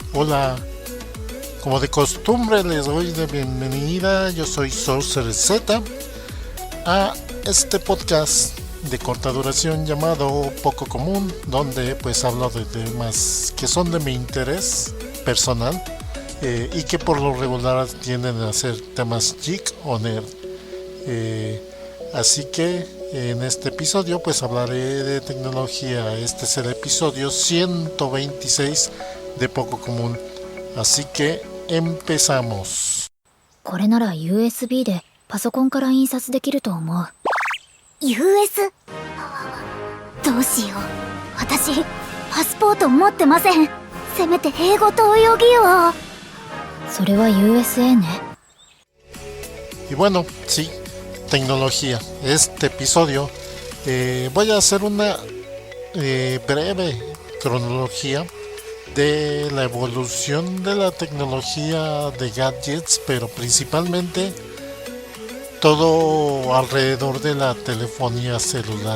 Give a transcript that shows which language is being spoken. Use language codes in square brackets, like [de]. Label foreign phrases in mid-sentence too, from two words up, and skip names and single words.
[es] Hola, como de costumbre les doy de bienvenida, yo soy Sorcerer Z, a este podcast de corta duración llamado Poco Común, donde pues hablo de temas que son de mi interés personal y que por lo regular tienden a ser temas geek o nerd. Así que en este episodio pues hablaré de tecnología. Este es el episodio 126 de Poco Común. Así que empezamos. [ja] これなら USB でパソコンから印刷できると思う。 US？ どうしよう。私パスポート持ってません。せめて英語と泳ぎを。それは USA ね。 [es] Y bueno, sí, tecnología. Este episodio voy a hacer una breve cronología de la evolución de la tecnología de gadgets, pero principalmente todo alrededor de la telefonía celular.